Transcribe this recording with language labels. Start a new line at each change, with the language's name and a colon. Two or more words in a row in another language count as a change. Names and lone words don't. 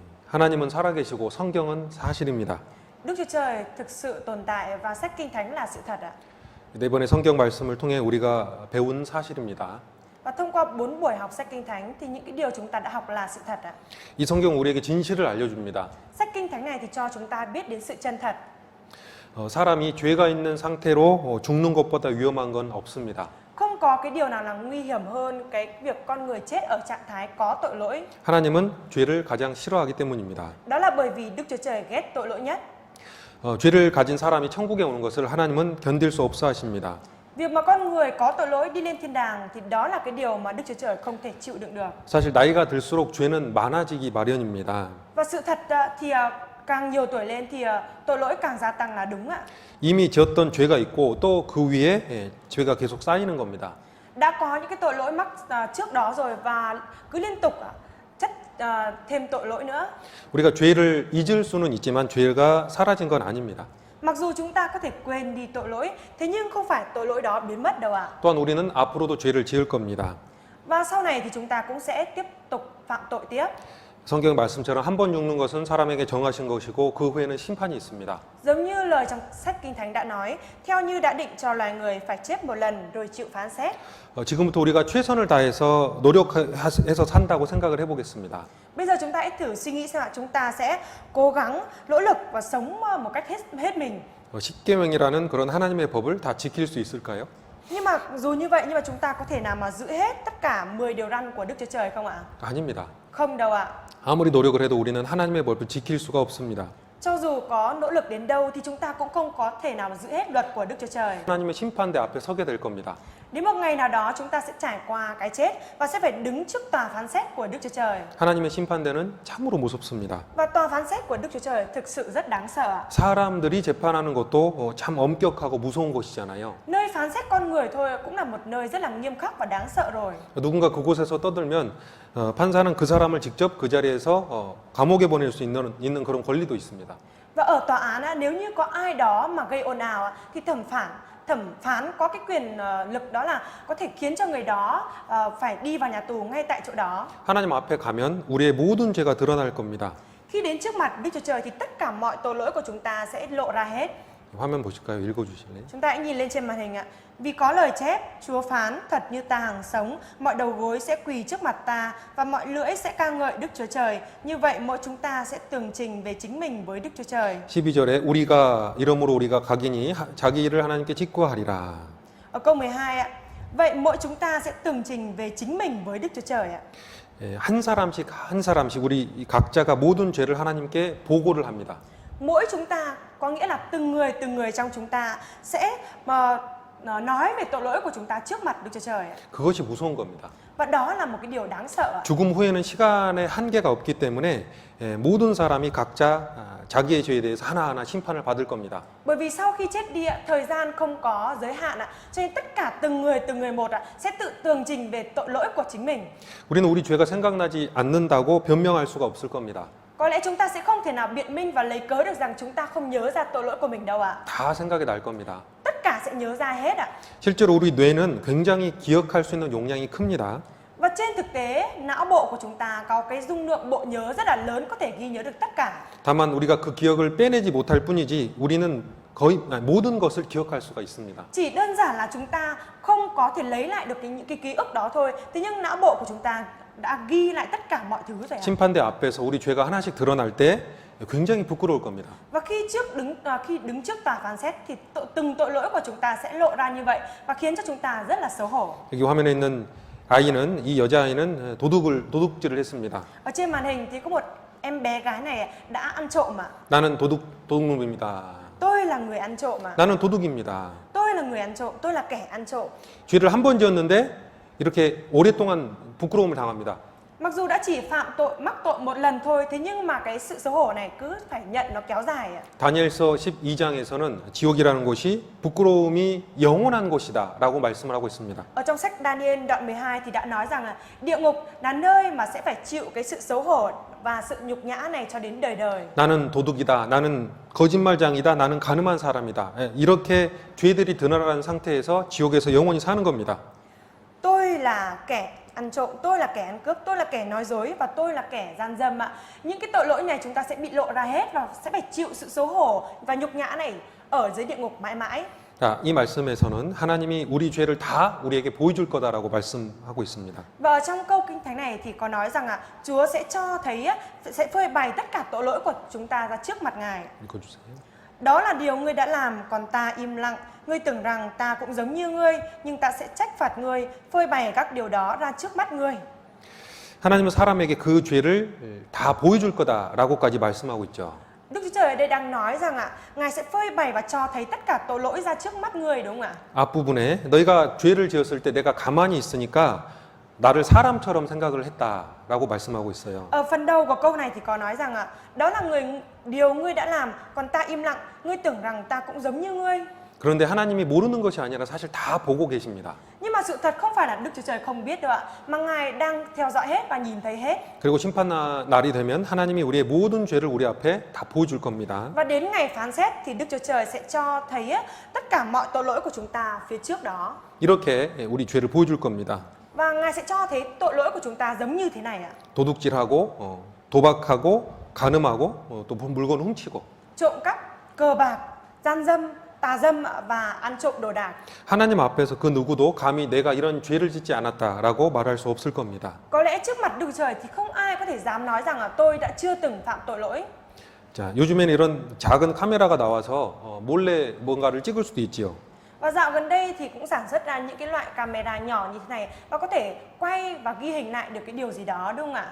Korean: 하나님은 살아계시고 성경은 사실입니다.
Vietnamese: Đức Chúa Trời thực sự tồn tại và sách Kinh Thánh là sự thật ạ.
Korean: 이번에 성경 말씀을 통해 우리가 배운 사실입니다.
Vietnamese: Và thông qua 4 buổi học sách Kinh Thánh thì những cái điều chúng ta đã học là sự thật ạ.
Korean: 이 성경 우리에게 진실을 알려줍니다.
Vietnamese: Sách Kinh Thánh này thì cho chúng ta biết đến sự chân thật.
Korean: 사람이 죄가 있는 상태로 죽는 것보다 위험한 건 없습니다.
Vietnamese: Không có cái điều nào là nguy hiểm hơn cái việc con người chết ở trạng thái có tội lỗi.
Korean: 하나님은 죄를 가장 싫어하기 때문입니다.
Vietnamese: Đó là bởi vì Đức Chúa Trời ghét tội lỗi nhất.
Korean: 죄를 가진 사람이 천국에 오는 것을 하나님은 견딜 수 없어 하십니다.
Vietnamese: Việc mà con người có tội lỗi đi lên thiên đàng thì đó là cái điều mà Đức Chúa Trời không thể chịu đựng được.
Korean: 사실 나이가 들수록 죄는 많아지기 마련입니다.
Vietnamese: Và sự thật thì càng nhiều tuổi lên thì tội lỗi càng gia tăng là đúng ạ.
Korean: 이미 지었던 죄가 있고 또 그 위에 죄가 계속 쌓이는 겁니다.
Vietnamese: Đã có những cái tội lỗi mắc trước đó rồi và cứ liên tục chất thêm tội lỗi nữa.
Korean: 우리가 죄를 잊을 수는 있지만 죄가 사라진 건 아닙니다.
Vietnamese: Mặc dù chúng ta có thể quên đi tội lỗi, thế nhưng không phải tội lỗi đó biến mất đâu ạ.
Korean: 또한 우리는 앞으로도 죄를 지을 겁니다.
Vietnamese: Và sau này thì chúng ta cũng sẽ tiếp tục phạm tội tiếp.
Korean: 성경 말씀처럼 한 번 죽는 것은 사람에게 정하신 것이고 그 후에는 심판이 있습니다.
Vietnamese: Giống như lời trong sách Kinh Thánh đã nói, theo như đã định cho loài người phải chết một lần rồi chịu phán xét.
Korean: 지금부터 우리가 최선을 다해서 노력해서 산다고 생각을 해보겠습니다.
Vietnamese: Bây giờ chúng ta hãy thử suy nghĩ xem chúng ta sẽ cố gắng, nỗ lực và sống một cách hết mình.
Korean: 십계명이라는 그런 하나님의 법을 다 지킬 수 있을까요?
Vietnamese: Nhưng mà dù như vậy nhưng mà chúng ta có thể nào mà giữ hết tất cả 10 điều răn của Đức Chúa Trời không ạ?
Korean: 아닙니다.
Vietnamese: Không đâu ạ.
Korean: 아무리 노력을 해도 우리는 하나님의 법을 지킬 수가 없습니다.
Vietnamese: Cho dù có nỗ lực đến đâu thì chúng ta cũng không có thể nào mà giữ hết luật của Đức Chúa Trời.
Korean: 하나님의 심판대 앞에 서게 될 겁니다.
Vietnamese: Đến một ngày nào đó chúng ta sẽ trải qua cái chết và sẽ phải đứng trước tòa phán xét của Đức Chúa Trời.
Korean: 하나님의 심판대는 참으로 무섭습니다.
Vietnamese: Và tòa phán xét của Đức Chúa Trời thực sự rất đáng sợ.
Korean: 사람들이 재판하는 것도 참 엄격하고 무서운 곳이잖아요.
Vietnamese: Nơi phán xét con người thôi cũng là một nơi rất là nghiêm khắc và đáng sợ rồi.
Korean: 누군가 그곳에서 떠들면 판사는 그 사람을 직접 그 자리에서 감옥에 보낼 수 있는 그런 권리도 있습니다.
Vietnamese: Và ở tòa án nếu như có ai đó mà gây ồn ào thì thẩm phán có cái quyền lực đó là có thể khiến cho người đó phải đi vào nhà tù ngay tại chỗ đó.
Korean: 하나님 앞에 가면 우리의 모든 죄가 드러날 겁니다.
Vietnamese: Khi đến trước mặt Đức Chúa Trời thì tất cả mọi tội lỗi của chúng ta sẽ lộ ra hết.
Korean: 화면 보실까요? 읽어주실래요?
Vietnamese: Chúng ta hãy nhìn lên trên màn hình ạ. Vì có lời chép, Chúa phán thật như ta hằng sống, mọi đầu gối sẽ quỳ trước mặt ta và mọi lưỡi sẽ ca ngợi Đức Chúa Trời. Như vậy mỗi chúng ta sẽ tường trình về chính mình với Đức Chúa Trời.
Korean: 12절에 이러므로 우리가 각인이 자기 일을 하나님께 직구하리라.
Vietnamese: Ở câu 12 ạ. Vậy mỗi chúng ta sẽ tường trình về chính mình với Đức Chúa Trời ạ.
Korean: 한 사람씩 우리 각자가 모든 죄를 하나님께 보고를 합니다.
Vietnamese: Mỗi chúng ta có nghĩa là từng người trong chúng ta sẽ nói về tội lỗi của chúng ta trước mặt Đức Chúa Trời.
Korean: 그것이 무서운 겁니다.
Vietnamese: Và đó là một cái điều đáng sợ.
Korean: 죽음 후에는 시간의 한계가 없기 때문에 모든 사람이 각자 자기의 죄에 대해서 하나하나 심판을 받을 겁니다.
Vietnamese: Bởi vì sau khi chết đi thời gian không có giới hạn cho nên tất cả từng người một sẽ tự tường trình về tội lỗi của chính mình.
Korean: 우리는 우리 죄가 생각나지 않는다고 변명할 수가 없을 겁니다.
Vietnamese: Có lẽ chúng ta sẽ không thể nào biện minh và lấy cớ được rằng chúng ta không nhớ ra tội lỗi của mình đâu ạ.
Korean: 다 생각이 날 겁니다.
Vietnamese: Tất cả sẽ nhớ ra hết ạ.
Korean: 실제로 우리 뇌는 굉장히 기억할 수 있는 용량이 큽니다.
Vietnamese: Và trên thực tế, não bộ của chúng ta có cái dung lượng bộ nhớ rất là lớn, có thể ghi nhớ được tất cả.
Korean: 다만 우리가 그 기억을 빼내지 못할 뿐이지 우리는 거의 모든 것을 기억할 수가 있습니다.
Vietnamese: Chỉ đơn giản là chúng ta không có thể lấy lại được những cái ký ức đó thôi. Thế nhưng não bộ của chúng ta đã ghi lại tất cả mọi thứ rồi ạ.
Korean: 심판대 앞에서 우리 죄가 하나씩 드러날 때 굉장히 부끄러울 겁니다.
Vietnamese: Và khi đứng trước tòa phán xét thì từng tội lỗi của chúng ta sẽ lộ ra như vậy và khiến cho chúng ta rất là xấu hổ.
Korean: 여기 화면에 있는 아이는 이 여자아이는 도둑질을 했습니다.
Vietnamese: Ở trên màn hình thì có một em bé gái này đã ăn trộm mà.
Korean: 나는 도둑놈입니다.
Vietnamese: Tôi là người ăn trộm mà.
Korean: 나는 도둑입니다.
Vietnamese: Tôi là người ăn trộm, tôi là kẻ ăn trộm.
Korean: 죄를 한 번 지었는데 이렇게 오랫동안 부끄러움을 당합니다.
Vietnamese: Mặc dù đã chỉ mắc tội một lần thôi, thế nhưng mà cái sự xấu hổ này cứ phải nhận nó kéo dài ạ.
Korean: 다니엘서 12장에서는 지옥이라는 곳이 부끄러움이 영원한 곳이다라고 말씀을 하고 있습니다.
Vietnamese: Ở trong sách Daniel đoạn 12 thì đã nói rằng là địa ngục là nơi mà sẽ phải chịu cái sự xấu hổ và sự nhục nhã này cho đến đời đời.
Korean: 나는 도둑이다. 나는 거짓말장이다. 나는 가늠한 사람이다. 이렇게 죄들이 드러나는 상태에서 지옥에서 영원히 사는 겁니다.
Vietnamese: Tôi là kẻ ăn trộm, tôi là kẻ ăn cướp, tôi là kẻ nói dối và tôi là kẻ gian dâm ạ. Những cái tội lỗi này chúng ta sẽ bị lộ ra hết và sẽ phải chịu sự xấu hổ và nhục nhã này ở dưới địa ngục mãi mãi.
Korean: 자, 이 말씀에서는 하나님이 우리 죄를 다 우리에게 보여줄 거다라고 말씀하고 있습니다.
Vietnamese: Và ở trong câu kinh thánh này thì có nói rằng Chúa sẽ cho thấy, sẽ phơi bày tất cả tội lỗi của chúng ta ra trước mặt Ngài.
Korean: 읽어주세요.
Vietnamese: Đó là điều ngươi đã làm, còn ta im lặng. Ngươi tưởng rằng ta cũng giống như ngươi, nhưng ta sẽ trách phạt ngươi, phơi bày các điều đó ra trước mắt ngươi.
Korean: 하나님은 사람에게 그 죄를 다 보여줄 거다라고까지 말씀하고 있죠.
Vietnamese: Đức Chúa Trời ở đây đang nói rằng Ngài sẽ phơi bày và cho thấy tất cả tội lỗi ra trước mắt ngươi, đúng không ạ?
Korean: 앞부분에 너희가 죄를 지었을 때 내가 가만히 있으니까 나를 사람처럼 생각을 했다라고 말씀하고 있어요.
Vietnamese: Ở phần đầu của câu này thì có nói rằng đó là điều ngươi đã làm, còn ta im lặng. Ngươi tưởng rằng ta cũng giống như ngươi.
Korean: 그런데 하나님이 모르는 것이 아니라 사실 다 보고 계십니다.
Vietnamese: Nhưng mà sự thật không phải là Đức Chúa Trời không biết đâu ạ, mà Ngài đang theo dõi hết và nhìn thấy hết.
Korean: 그리고 심판 날이 되면 하나님이 우리의 모든 죄를 우리 앞에 다 보여줄 겁니다.
Vietnamese: Và đến ngày phán xét thì Đức Chúa Trời sẽ cho thấy tất cả mọi tội lỗi của chúng ta phía trước đó.
Korean: 이렇게 우리 죄를 보여줄 겁니다.
Vietnamese: Và Ngài sẽ cho thấy tội lỗi của chúng ta giống như thế này ạ.
Korean: 도둑질하고 도박하고 간음하고 또 물건 훔치고.
Vietnamese: Trộm cắp, cờ bạc, gian dâm, tà dâm và ăn trộm đồ đạc.
Korean: 하나님 앞에서 그 누구도 감히 내가 이런 죄를 짓지 않았다라고 말할 수 없을 겁니다.
Vietnamese: Có lẽ trước mặt Đức Chúa Trời thì không ai có thể dám nói rằng tôi đã chưa từng phạm tội lỗi.
Korean: 자, 요즘에는 이런 작은 카메라가 나와서 몰래 뭔가를 찍을 수도 있지요.
Vietnamese: Và dạo gần đây thì cũng sản xuất ra những cái loại camera nhỏ như thế này và có thể quay và ghi hình lại được cái điều gì đó, đúng không ạ?